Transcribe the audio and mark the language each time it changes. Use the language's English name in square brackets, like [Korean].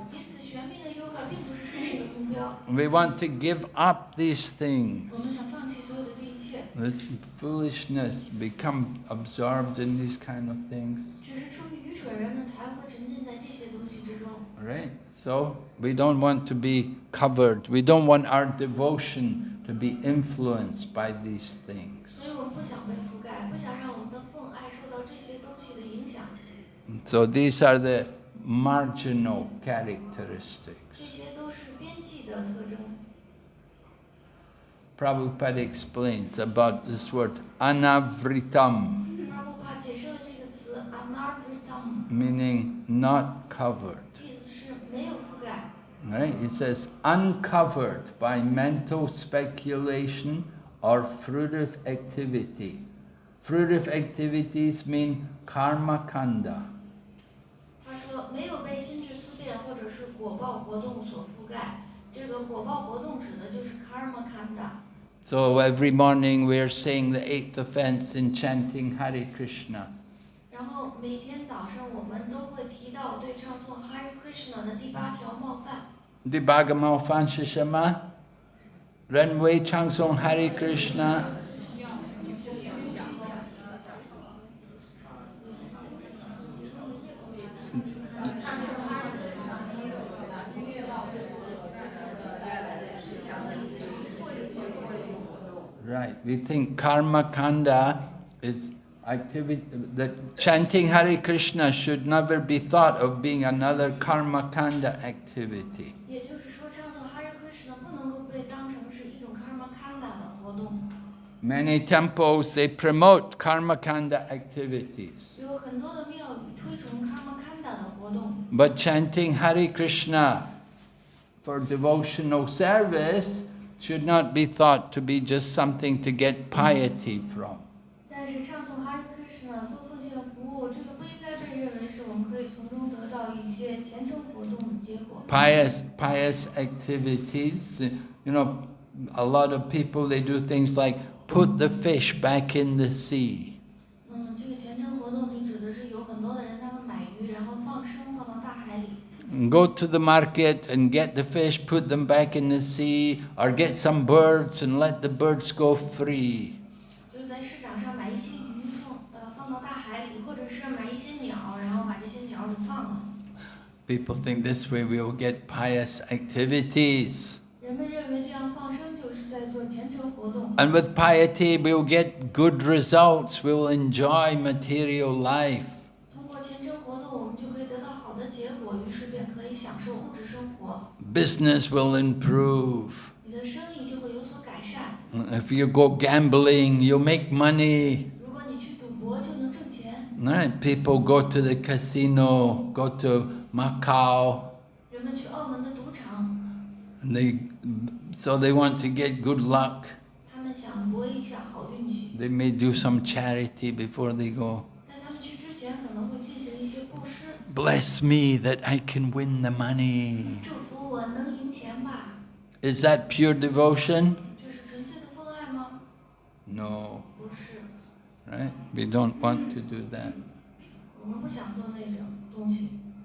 [Chinese] 因此，玄秘的 yoga 并不是生命的目标。 [English] We want to give up these things. [Chinese] 我们想放弃所有的这一切， [English] This foolishness, become absorbed in these kind of things. [Chinese] 只是出于愚蠢，人们才会沉浸在这些东西之中。 [English] Right? So we don't want to be covered. We don't want our devotion to be influenced by these things. [Chinese] 所以我们不想被覆盖，不想让我们的奉爱受到这些东西的影响。 [English] So these are the marginal [Chinese] 这 [English] characteristics. [Chinese] 些都是边际的特征。 [English] Prabhupada explains about this word anavritam, [Chinese] 阿布帕解释了这个词 anavritam， [English] meaning not covered. [Chinese] 意思是没有覆盖。 [English] Right? It says uncovered by mental speculation or fruitive activity. Fruitive activities mean karma kanda. [Chinese] 他说没有被心智思辨或者是果报活动所覆盖。这个果报活动指的就是 karma kanda。 [English] So every morning we are saying the 8th offense in chanting Hare Krishna. [Chinese] 然后每天早上我们都会提到对唱诵 Hare Krishna 的第8条冒犯。 Di Bhagavad Fan Shishama, Renwei Changsong Hare Krishna. [English] right. We think karma kanda is activity, that chanting Hare Krishna should never be thought of being another karma kanda activity. [Chinese] 也就是说，唱诵 Hare Krishna 不能够被当成是一种 karma kanda 的活动。 [English] Many temples, they promote karma kanda activities. [Chinese] 有很多的庙宇推崇 karma kanda 的活动。 [English] But chanting Hare Krishna for devotional service should not be thought to be just something to get piety from. [Chinese] 但是唱诵 Hare Krishna 做奉献服务，这个不应该被认为是我们可以从中得到一些虔诚活动的结果。 [English] Pious activities, you know, a lot of people, they do things like put the fish back in the sea. [Chinese] 这个虔诚活动就指的是有很多的人，他们买鱼，然后放生放到大海里。 [English] Go to the market and get the fish, put them back in the sea, or get some birds and let the birds go free. [Chinese] 就是在市场上买一些鱼放到大海里，或者是买一些鸟，然后把这些鸟给放了。 [English] People think this way we will get pious activities. [Chinese] 人们认为这样放生就是在做虔诚活动。 [English] And with piety we will get good results, we will enjoy material life. [Chinese] 通过虔诚活动，我们就可以得到好的结果，于是便可以享受物质生活。 [English] Business will improve. [Chinese] 你的生意就会有所改善。 [English] If you go gambling, you'll make money. [Chinese] 如果你去赌博，就能挣钱。 [English] Right? People go to the casino, go to Macau, [Chinese] 人们去澳门的赌场， [English] and so they want to get good luck. [Chinese] 他们想博一下好运气。 [English] They may do some charity before they go. [Chinese] 在他们去之前，可能会进行一些布施。 [English] Bless me that I can win the money. [Chinese] 祝福我能赢钱吧。 [English] Is that pure devotion? [Chinese] 这是纯粹的奉爱吗？ [English] No. [Chinese] 不是， [English] Right? We don't want to do that. [Chinese] 我们不想做那种东西。